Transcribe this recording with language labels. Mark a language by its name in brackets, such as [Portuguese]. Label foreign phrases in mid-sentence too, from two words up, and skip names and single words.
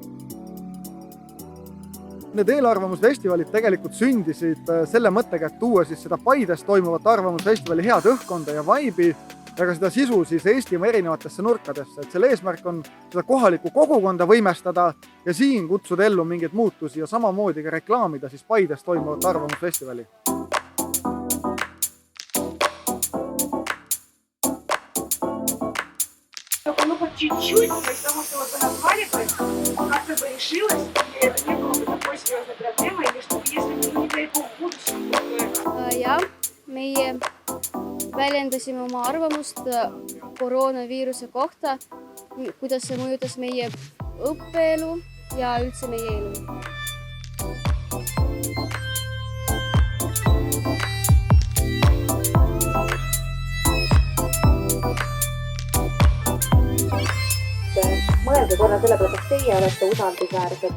[Estonian] Need eelarvamusfestivalid tegelikult sündisid selle mõttega, et tuua siis seda Paides toimuvat arvamusfestivali head õhkkonda ja vaibi ja ka seda sisu siis Eestimaa erinevatesse nurkadesse. Et selle eesmärk on seda kohalikku kogukonda võimestada ja siin kutsuda ellu mingeid muutusi ja samamoodi ka reklaamida siis Paides toimuvat arvamusfestivali. [Russian] Ну, хоть чуть-чуть, то есть того, что вот вы назвали, как-то бы решилось, и это не было бы такой серьезной проблемой, или что если бы не дай бог будущее, [Estonian] Jah, meie väljendasime oma arvamust koroonaviiruse kohta, kuidas see mõjutas meie õppeelu ja üldse meie elu. Mõelge korra sellepärast, et teie olete usaldusväärsed.